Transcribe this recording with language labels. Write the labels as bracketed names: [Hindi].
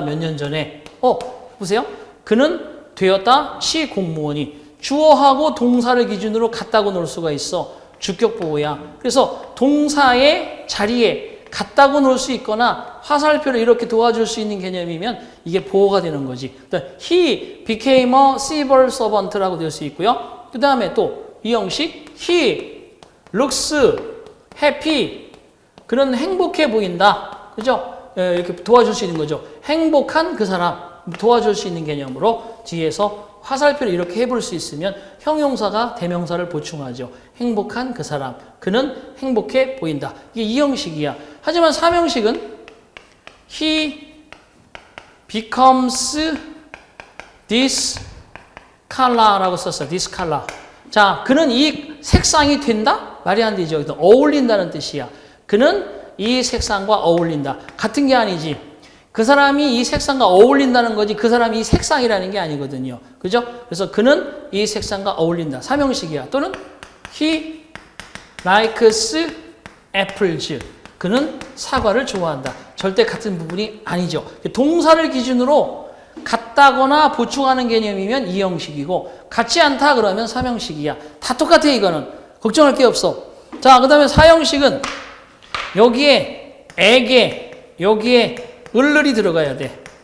[Korean] 몇 년 전에. 보세요. 그는 되었다. 시 공무원이. 주어하고 동사를 기준으로 같다고 놓을 수가 있어. 주격 보호야. 그래서 동사의 자리에 같다고 놓을 수 있거나 화살표를 이렇게 도와줄 수 있는 개념이면 이게 보호가 되는 거지. [English] He became a civil servant [Korean] 라고 될 수 있고요. 그 다음에 또 이 형식 [English] He looks happy. [Korean] 그는 행복해 보인다. 그죠? 이렇게 도와줄 수 있는 거죠. 행복한 그 사람 도와줄 수 있는 개념으로 뒤에서 화살표를 이렇게 해볼 수 있으면 형용사가 대명사를 보충하죠. 행복한 그 사람, 그는 행복해 보인다. 이게 이 형식이야. 하지만 삼형식은 [English] he becomes this color [Korean] 라고 썼어요. this color. 자, 그는 이 색상이 된다? 말이 안 되죠. 어울린다는 뜻이야. 그는 이 색상과 어울린다. 같은 게 아니지. 그 사람이 이 색상과 어울린다는 거지 그 사람이 이 색상이라는 게 아니거든요. 그죠? 그래서 그는 이 색상과 어울린다. 삼형식이야. [English] 또는 he likes apples. [Korean] 그는 사과를 좋아한다. 절대 같은 부분이 아니죠. 동사를 기준으로 같다거나 보충하는 개념이면 이 형식이고 같지 않다 그러면 삼형식이야. 다 똑같아 이거는. 걱정할 게 없어. 자, 그 다음에 사형식은 여기에 에게 여기에 을을이 들어가야 돼.